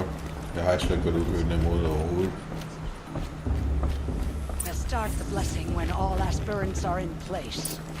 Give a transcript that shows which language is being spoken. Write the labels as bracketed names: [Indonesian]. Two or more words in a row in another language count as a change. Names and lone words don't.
[Danish] Jeg har slet ikke været ude at køre den måde overhovedet. [English] We'll start the blessing when all aspirants are in place.